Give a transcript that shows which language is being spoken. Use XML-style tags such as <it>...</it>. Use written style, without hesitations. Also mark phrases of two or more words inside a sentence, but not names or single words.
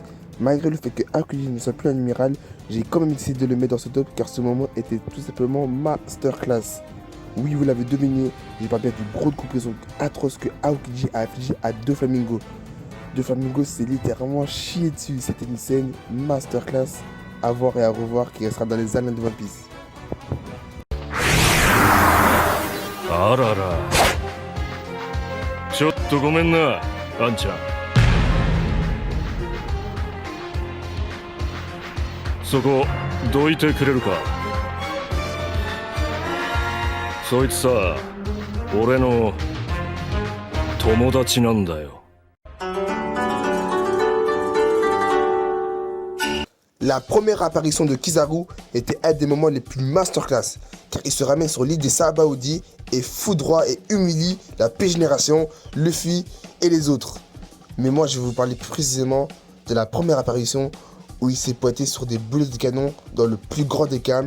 <fr>Malgré le fait que Aokiji ne soit plus un amiral, j'ai quand même décidé de le mettre dans ce top car ce moment était tout simplement masterclass. Oui, vous l'avez deviné, j'ai pas bien du gros coup de pression atroce que Aokiji a affligé à Doflamingo. Doflamingo s'est littéralement chié dessus. C'était une scène masterclass à voir et à revoir qui restera dans les annales de One Piece.</fr> <ja>Arara. ちょっとごめんな、An-chan. そこどいてくれるか。そいつさ、俺の友達なんだよ。</ja> <fr>La première apparition de Kizaru était un des moments les plus masterclass, car il se ramène sur l'île des Sabaody et foudroie et humilie la P-Génération, Luffy et les autres. Mais moi je vais vous parler plus précisément de la première apparition où il s'est pointé sur des boulets de canon dans le plus grand des calmes.</fr>